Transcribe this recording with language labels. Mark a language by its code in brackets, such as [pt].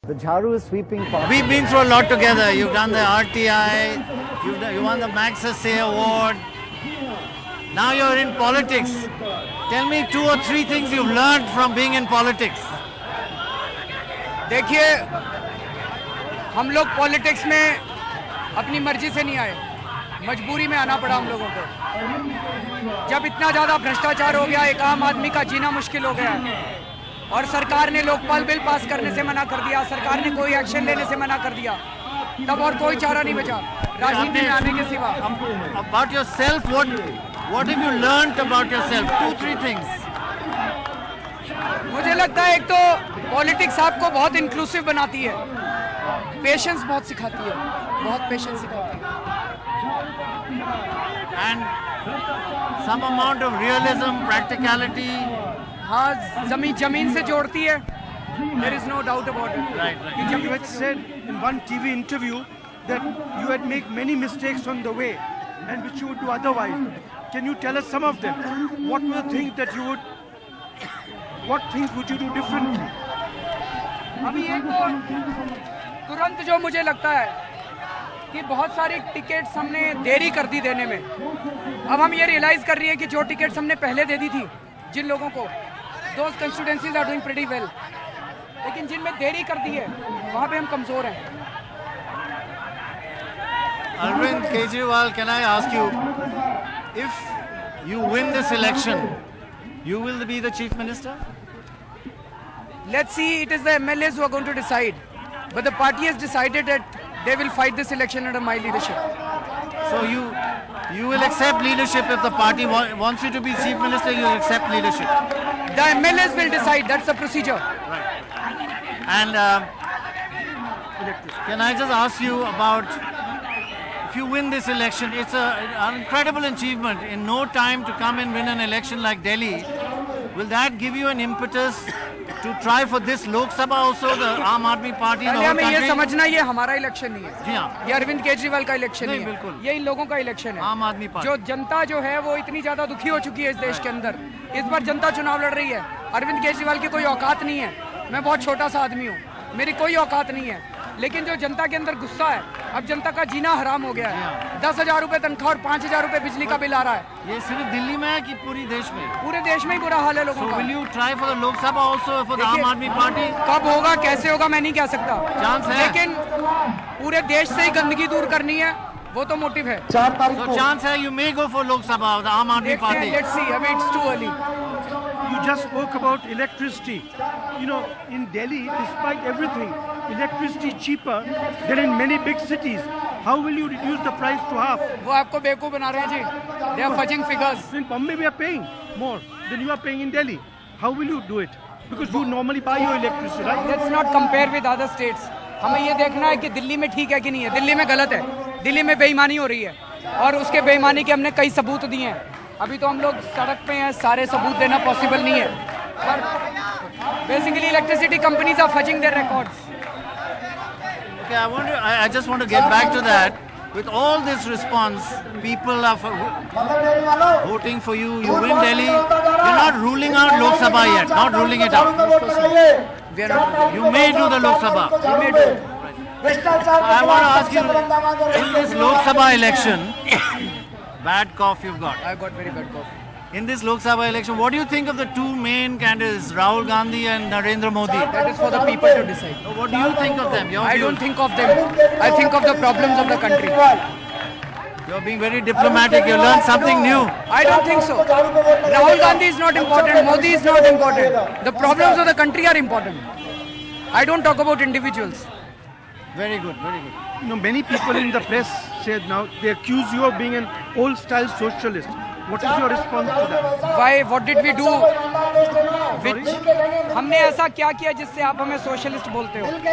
[en] The Jharu is sweeping past. We've been through a lot together. You've done the RTI, you won the Magsaysay Award. Now you're in politics. Tell me 2 or 3 things you've learned from being in politics. [hi] देखिए, हम लोग politics में अपनी मर्जी से नहीं आए, मजबूरी में आना पड़ा हम लोगों को। जब इतना ज़्यादा भ्रष्टाचार हो गया, एक आम आदमी का जीना मुश्किल हो गया और सरकार ने लोकपाल बिल पास करने से मना कर दिया, सरकार ने कोई एक्शन लेने से मना कर दिया, तब और कोई चारा नहीं बचा राजनीति में आने के सिवा। [en] About yourself, what have you learned about yourself? 2-3 things. [hi] मुझे लगता है एक तो पॉलिटिक्स आपको बहुत इंक्लूसिव बनाती है, पेशेंस बहुत सिखाती है, बहुत पेशेंस सिखाती है, [en] And some amount of realism, practicality. [hi] हाँ, जमीन से जोड़ती है. [en] There is no doubt about it. Right. You had said in one TV interview that you had made many mistakes on the way and which you would do otherwise. Can you tell us some of them? What were the things that you would, what things would you do differently? [hi] अभी एक तो तुरंत जो मुझे लगता है कि बहुत सारी टिकट्स हमने देरी कर दी देने में. अब हम ये रियलाइज कर रही है कि जो टिकट्स हमने पहले दे दी थी जिन लोगों को, [en] those constituencies are doing pretty well, [hi] लेकिन जिनमें देरी कर दी है वहाँ पे हम कमजोर हैं. [en] Arvind Kejriwal, can I ask you, if you win this election, you will be the chief minister? Let's see, it is the MLAs who are going to decide. But the party has decided that they will fight this election under my leadership. So you will accept leadership if the party wants you to be chief minister, you will accept leadership. The MLAs will decide, that's the procedure. And can I just ask you about, if you win this election, it's an incredible achievement. In no time to come and win an election like Delhi, will that give you an impetus to try for this Lok Sabha also, the Aam Aadmi Party in the whole [hi] हमें ये [en] country? [hi] समझना ये हमारा election नहीं है, जी हाँ, ये अरविंद केजरीवाल का इलेक्शन नहीं, नहीं है, बिल्कुल। ये इन लोगों का इलेक्शन है. आम आदमी पार्टी. जो जनता जो है वो इतनी ज्यादा दुखी हो चुकी है इस देश के अंदर. इस बार जनता चुनाव लड़ रही है. अरविंद केजरीवाल की कोई औकात नहीं है, मैं बहुत छोटा सा आदमी हूँ, मेरी कोई औकात नहीं है, लेकिन जो जनता के अंदर गुस्सा है, अब जनता का जीना हराम हो गया है. 10,000 रुपए तनख्वाह और 5,000 रुपए बिजली का बिल आ रहा है. ये सिर्फ दिल्ली में है कि पूरी देश में? पूरे देश में ही बुरा हाल है लोगों [en] So [hi] का. [en] will you try for the Lok Sabha also for the [hi] देखिए, [en] Aam Aadmi Party? [hi] कब होगा कैसे होगा मैं नहीं कह सकता, Chance है. लेकिन पूरे देश से ही गंदगी दूर करनी है, वो तो मोटिव है. [en] So chance है you may go for Lok Sabha, the Aam Aadmi [hi] देखते हैं, [en] Party. let's see, अभी it's too early. You just spoke about electricity. You know, in Delhi, despite everything, electricity cheaper than in many big cities. How will you reduce the price to half? वो आपको बेवकूफ बना रहे हैं जी. They are fudging figures. In Bombay, we are paying more than you are paying in Delhi. How will you do it? Because you normally buy your electricity, right? Let's not compare with other states. [hi] हमें ये देखना है कि दिल्ली में ठीक है कि नहीं है. दिल्ली में गलत है, दिल्ली में बेईमानी हो रही है और उसके बेईमानी के हमने कई सबूत दिए हैं. अभी तो हम लोग सड़क पे हैं, सारे सबूत देना पॉसिबल नहीं है, पर basically [en] Electricity companies are fudging their records. Okay, I just want to get back to that. With all this response, people are voting for you. You win Delhi. You're not ruling out Lok Sabha yet. Not ruling it out. We are not. You may do the Lok Sabha. We may do. I want to ask you, in this Lok Sabha election, bad cough you've got. I got very bad cough. In this Lok Sabha election, what do you think of the two main candidates, Rahul Gandhi and Narendra Modi? That is for the people to decide. What do you think of them? Your I views? don't think of them. I think of the problems of the country. You're being very diplomatic. You learned something new. I don't think so. Rahul Gandhi is not important. Modi is not important. The problems of the country are important. I don't talk about individuals. Very good, very good. You know, many people in the press said now they accuse you of being an old-style socialist. What is your response to that? Why? What did we do? Which? [hi] हमने ऐसा क्या किया जिससे आप हमें socialist बोलते हो?